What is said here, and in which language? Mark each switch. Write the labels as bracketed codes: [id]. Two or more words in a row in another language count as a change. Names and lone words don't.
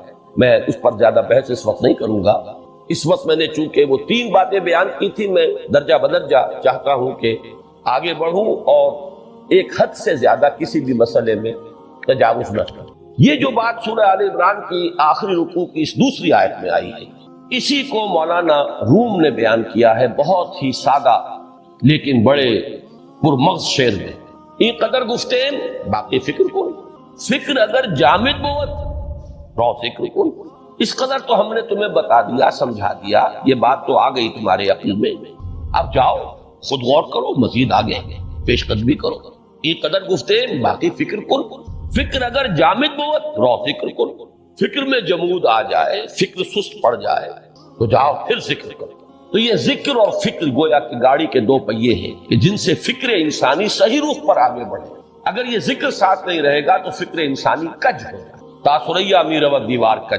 [ur] میں اس پر زیادہ بحث اس وقت نہیں کروں گا. اس وقت میں نے چونکہ وہ 3 باتیں بیان کی تھی، میں درجہ بدرجہ چاہتا ہوں کہ آگے بڑھوں اور ایک حد سے زیادہ کسی بھی مسئلے میں تجاوز نہ کروں. یہ جو بات سورہ آل عمران کی آخری رکوع کی اس دوسری آیت میں آئی ہے، اسی کو مولانا روم نے بیان کیا ہے بہت ہی سادہ لیکن بڑے پرمغز شعر میں. [fa] این قدر گفتیم باقی فکر کن، فکر اگر جامد بود رو فکر کن. [ur] اس قدر تو ہم نے تمہیں بتا دیا، سمجھا دیا، یہ بات تو آ گئی تمہارے عقل میں. اب جاؤ خود غور کرو، مزید آگے پیش قدمی کرو. [fa] این قدر گفتیم باقی فکر کن، فکر اگر جامد بود رو فکر کن. [ur] فکر میں جمود آ جائے، فکر سست پڑ جائے تو جاؤ پھر ذکر کرو. تو یہ ذکر اور فکر گویا کہ گاڑی کے 2 پہیے ہیں کہ جن سے فکر انسانی صحیح رخ پر آگے بڑھے. اگر یہ ذکر ساتھ نہیں رہے گا تو فکر انسانی کج ہو جائے. [fa] تاثریا میرا دیوار کج.